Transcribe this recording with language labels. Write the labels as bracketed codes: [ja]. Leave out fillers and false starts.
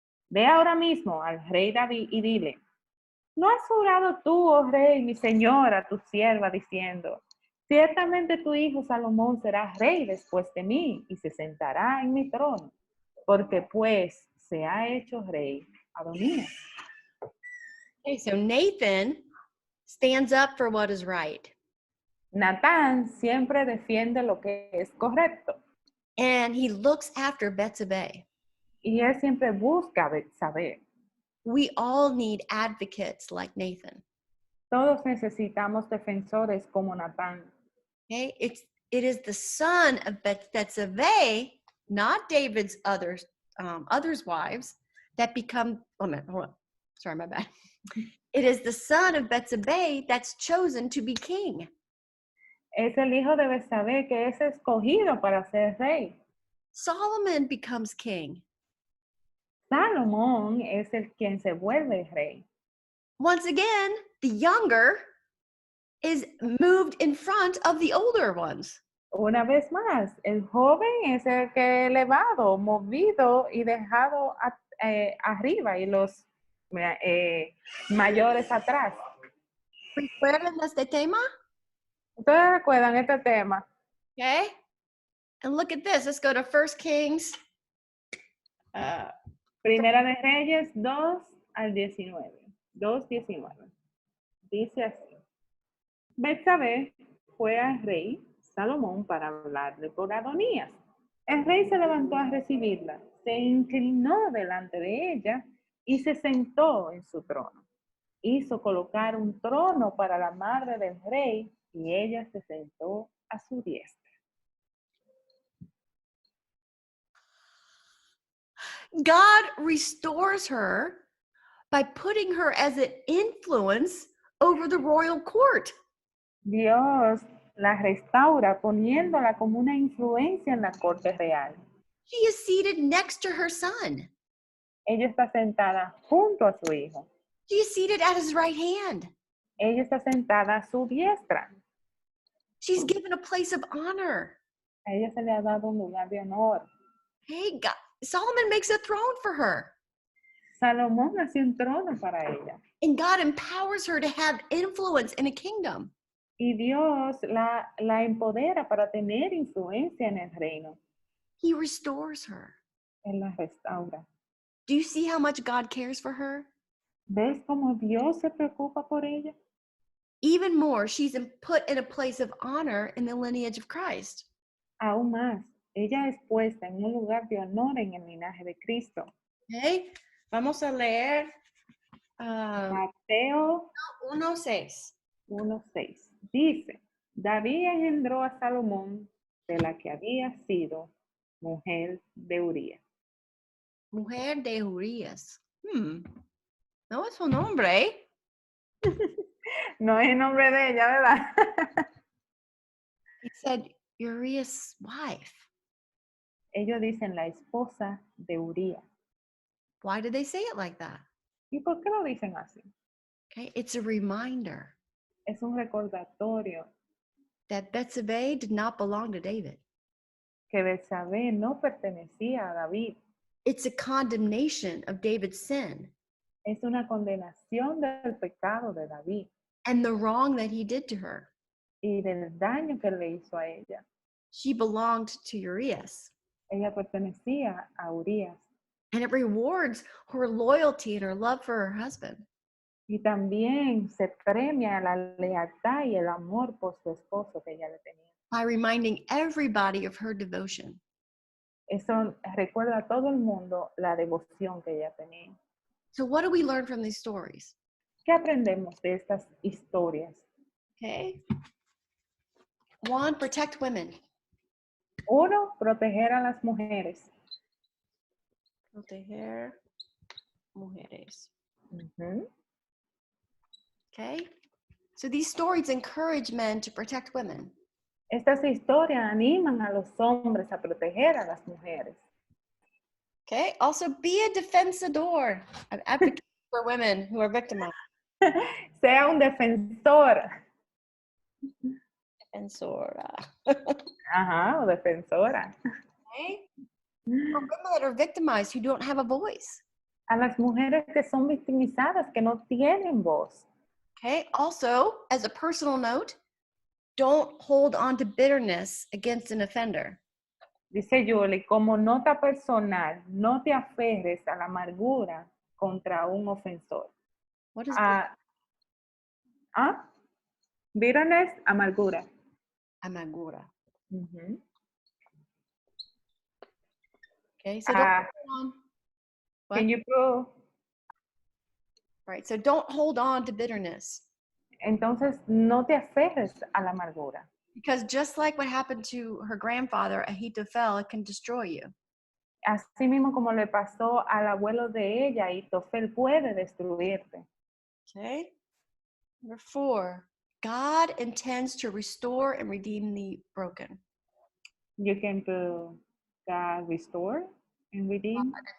[es] Ve ahora mismo al rey David y dile, ¿no has jurado tú, oh rey, mi señora, a tu sierva, diciendo, ciertamente tu hijo Salomón será rey después de mí y se sentará en mi trono? Porque pues se ha hecho rey Adonías. [en] Okay, so Nathan stands up for what is right. [es] Natán siempre defiende lo que es correcto. [en] And he looks after Betsabe. [es] Y él siempre busca saber. [en] We all need advocates like Nathan. [es] Todos necesitamos defensores como Natán. [en] Okay, it is the son of Betsabe, not David's other others' wives that become, oh, no, hold on. Sorry, my bad. It is the son of Betsabe that's chosen to be king. [es] Es el hijo de Betsabe que es escogido para ser rey. [en] Solomon becomes king. [es] Salomón es el quien se vuelve rey. [en] Once again, the younger is moved in front of the older ones. [es] Una vez más, el joven es el que es elevado, movido y dejado arriba y los mayores atrás. ¿Recuerdan este tema? ¿Ustedes recuerdan este tema? Okay. [en] And look at this. Let's go to 1 Kings. [es] Primera de Reyes 2 al 19. 2:19. Dice así. Betsabe fue al rey Salomón para hablarle por Adonías. El rey se levantó a recibirla, se inclinó delante de ella y se sentó en su trono. Hizo colocar un trono para la madre del rey y ella se sentó a su diestra. [en] God restores her by putting her as an influence over the royal court. [es] Dios la restaura poniéndola como una influencia en la corte real. [en] She is seated next to her son. [es] Ella está sentada junto a su hijo. [en] She is seated at his right hand. [es] Ella está sentada a su diestra. [en] She's given a place of honor. [es] A ella se le ha dado un lugar de honor. [en] Hey, God, Solomon makes a throne for her. [es] Salomón hace un trono para ella. [en] And God empowers her to have influence in a kingdom. [es] Y Dios la empodera para tener influencia en el reino. [en] He restores her. [es] Él la restaura. [en] Do you see how much God cares for her? [es] ¿Ves cómo Dios se preocupa por ella? [en] Even more, she's put in a place of honor in the lineage of Christ. [es] Aún más, ella es puesta en un lugar de honor en el linaje de Cristo. Okay, vamos a leer Mateo 1:6. 1:6. Dice, David engendró a Salomón de la que había sido mujer de Urías. Mujer de Urias. No es su nombre, ¿eh? No es el nombre de ella, ¿verdad? [en] He said Urias' wife. [es] Ellos dicen la esposa de Urías. [en] Why did they say it like that? [es] ¿Y por qué lo dicen así? [en] Okay, it's a reminder [es] Es un recordatorio [en] that Betsabe did not belong to David. [es] que Betsabe no pertenecía a David. [en] It's a condemnation of David's sin [es] Es una condenación del pecado de David [en] and the wrong that he did to her. [es] y del daño que le hizo a ella. [en] She belonged to Urias. [es] Ella pertenecía a Urías. [en] And it rewards her loyalty and her love for her husband. [es] Y también se premia la lealtad y el amor por su esposo que ella le tenía. [en] By reminding everybody of her devotion. [es] Eso recuerda a todo el mundo la devoción que ella tenía. [en] So what do we learn from these stories? [es] ¿Qué aprendemos de estas historias? [en] Okay. 1, protect women. [es] 1, proteger a las mujeres. Proteger mujeres. Uh-huh. Okay. [en] So these stories encourage men to protect women. [es] Estas historias animan a los hombres a proteger a las mujeres. Okay. [en] Also be a defensador, an advocate for women who are victimized. [es] Sea un defensor. Defensora. Ajá, o defensora. Okay. [en] For women that are victimized who don't have a voice. [es] A las mujeres que son victimizadas, que no tienen voz. Okay. [en] Also, as a personal note, don't hold on to bitterness against an offender. [es] Dice Julie, como nota personal, no te aferres a la amargura contra un ofensor. [en] What is Bitterness, amargura. [es] amargura? Uh-huh. [en] Okay, so don't hold on. What? Can you prove? Right, so don't hold on to bitterness. [es] Entonces, no te aferres a la amargura. [en] Because just like what happened to her grandfather, Ahithophel, it can destroy you. [es] Así mismo como le pasó al abuelo de ella, y Tofel puede destruirte. [en] Okay. Number 4, God intends to restore and redeem the broken. You can put God restore and redeem.